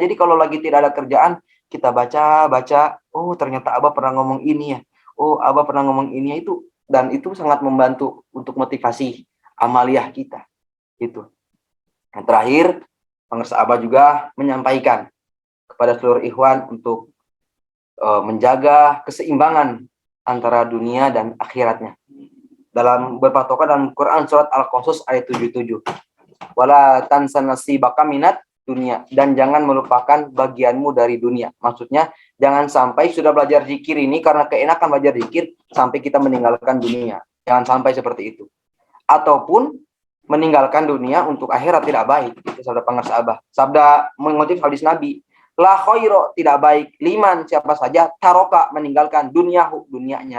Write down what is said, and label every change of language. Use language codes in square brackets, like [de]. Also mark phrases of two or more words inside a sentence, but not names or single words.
[id] Jadi kalau lagi tidak ada kerjaan kita baca, oh ternyata Abah pernah ngomong ini ya, oh Abah pernah ngomong ini ya, itu, dan itu sangat membantu untuk motivasi amaliyah kita gitu. Yang terakhir pengersa Abah juga menyampaikan kepada seluruh ikhwan untuk menjaga keseimbangan antara dunia dan akhiratnya. Dalam berpatokan dalam Quran surat Al-Qasas ayat 77. [ar] ولا تنس نصيبك من الدنيا, [id] dan jangan melupakan bagianmu dari dunia. Maksudnya jangan sampai sudah belajar zikir ini karena keenakan belajar zikir sampai kita meninggalkan dunia. Jangan sampai seperti itu. Ataupun meninggalkan dunia untuk akhirat, tidak baik. Itu sabda pengersa Abah. Sabda mengutip hadis Nabi. [ar] لا خير, [id] tidak baik, liman siapa saja taroka meninggalkan dunianya.